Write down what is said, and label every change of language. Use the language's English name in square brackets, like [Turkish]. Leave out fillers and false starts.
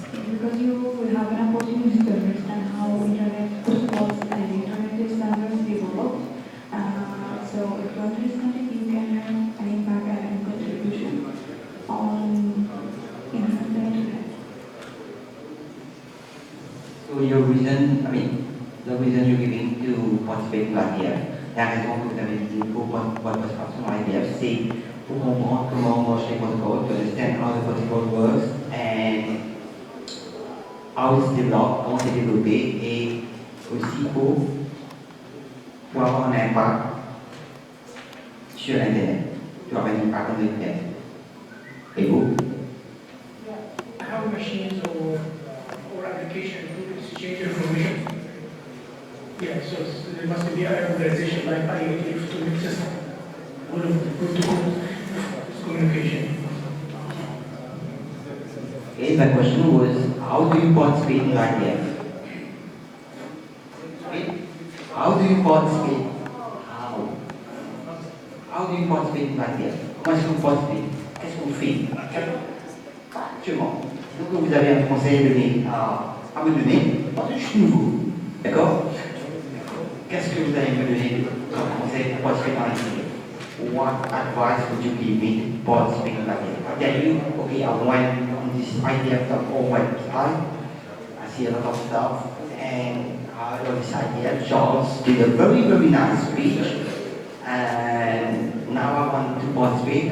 [English] Because you will have an opportunity to understand how internet protocols and internet standards develop. So if you understand it, you can have an impact and contribution on the internet. So your reason, the reason you're giving to participate in [French] l'ITF, la raison que vous avez dit pour participation dans l'ITF, c'est pour comprendre comment marche les protocoles, [English] to understand how the protocol works and how it's developed, [French] comment c'est développé, et aussi pour avoir un impact sur l'Internet, pour avoir un impact dans l'Internet. Et vous? [English] How machines or application to exchange information. Yeah, so there must be an organization like IATF to make system all of the protocol communication. Okay, the question was, how do you participate in ITF? How do you participate? How do you participate in l'ITF? [French] Comment est-ce que vous participez? Qu'est-ce que vous faites? Actuellement, donc vous avez un conseil à donner à me donner, parce que je suis nouveau, d'accord? Qu'est-ce que vous allez me donner comme conseil pour participer dans l'ITF? [English] What advice would you give me to participate in l'ITF? I tell you, okay, I went on this ITF.org website, I see a lot of stuff, and I love this ITF. Charles did a very, very nice speech, and now I want to participate.